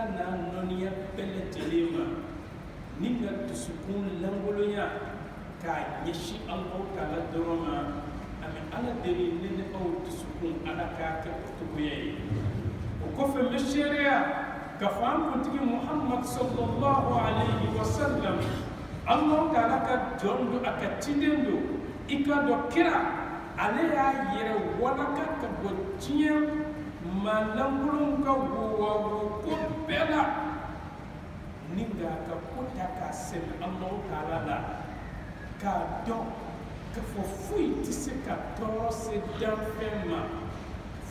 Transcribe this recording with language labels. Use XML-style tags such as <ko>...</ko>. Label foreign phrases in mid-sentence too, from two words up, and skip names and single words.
<bm>n'a nɔniya bɛɛ lajɛlen ma ni ka dusukun langolonya k'a ɲɛsin Alahu Taala dɔrɔn ma ami ala deli ne ni aw dusukun ala k'a kɛ o cogoya ye o kɔfɛ n bɛ seereya k'a fɔ an kuntigi Muhammad</bm> <ar>صلى الله عليه وسلم</ar> <bm>Alahu Taala ka jɔn do a ka ciden do i ka dɔn kira ale y'a yɛrɛ walaka ka bɔ diɲɛ maalankolon ka wowawo ko bɛɛ la ni nka ka ko ta k'a sɛbɛn Alahu Taala la k'a dɔn k'a fɔ foyi tɛ se ka tɔɔrɔ se danfɛn ma foyi</bm>